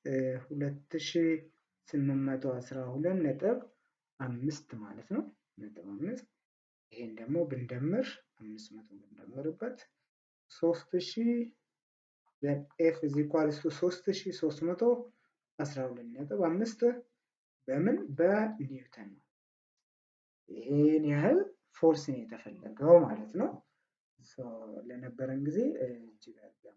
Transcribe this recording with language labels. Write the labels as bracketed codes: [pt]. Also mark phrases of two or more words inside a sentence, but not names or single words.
[am] 2812.5 ማለት ነው። ነጥብ 5 ይሄን ደግሞ ብንደምር 500 ብንደምርበት 3000 [en] then f is equals to 3312.5 [am] በምን በኒውተን ነው። ይሄን ያህል ፎርስ ነው የተፈለገው ማለት ነው። ለነበረን ጊዜ እጅግ